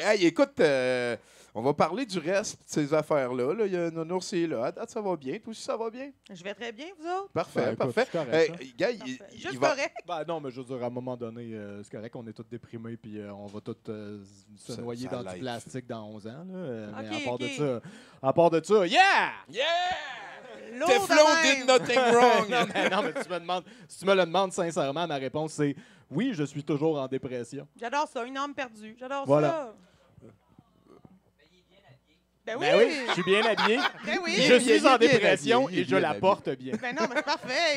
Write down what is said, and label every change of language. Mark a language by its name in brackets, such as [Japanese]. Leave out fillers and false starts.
[French] Hey, écoute, on va parler du reste de ces affaires-là. Là. Il y a Nounours est là. Ça va bien. Toi aussi, ça va bien? Je vais très bien, vous autres? Parfait, Ben, écoute, parfait. c'est correct, Gars, Juste correct. Ben non, mais je veux dire, à un moment donné, c'est correct, on est tous déprimés, puis on va tous se noyer dans du plastique dans 11 ans. Là, mais à part de ça, yeah! [English] Teflon did nothing wrong! [French] non, mais si tu me le demandes sincèrement, ma réponse c'est oui, je suis toujours en dépression. J'adore ça, une âme perdue. J'adore Voilà. ça. Ben oui! Ben oui, je suis bien habillé. Ben oui! Je suis en dépression et je la porte bien. Ben non, mais c'est parfait.